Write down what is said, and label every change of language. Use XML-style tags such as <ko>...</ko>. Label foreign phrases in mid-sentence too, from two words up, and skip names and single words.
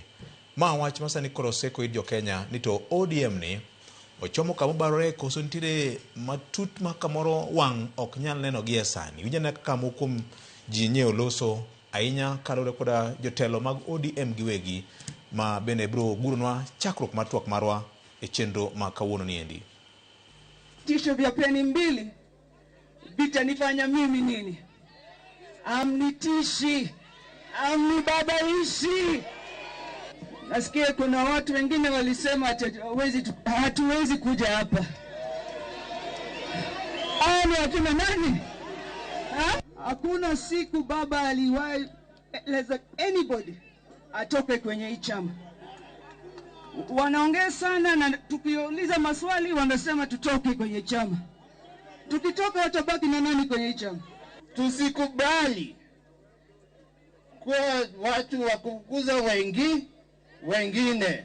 <luo>Ma wach masani koro seko jo Kenya ni to ODM ni ochomo kama barore koso nitire matut ma kamoro wang' ok nyal neno gi sani. Winjane kaka mokum ji nyeo loso ahinya kalore koda jotelo mag ODM giwegi ma bende bro gurunwa chakruok mar twak marwa e chenro ma kawuono niendi.</luo> <sw>Tisho vya peni mbili vitanifanya mimi nini? Amnitishi, amnibabaishi. Nasikia kuna watu wengine walisema hatuwezi kuja hapa. Ni akina nani? Hakuna siku baba aliwahi</sw> <en>let anybody</en> <sw>atoke kwenye hii chama. Wanaongea sana na tukiuliza maswali wanasema tutoke kwenye chama. Tukitoka watabaki na nani kwenye hii chama? Tusikubali kwa watu wakukuza wengine.</sw>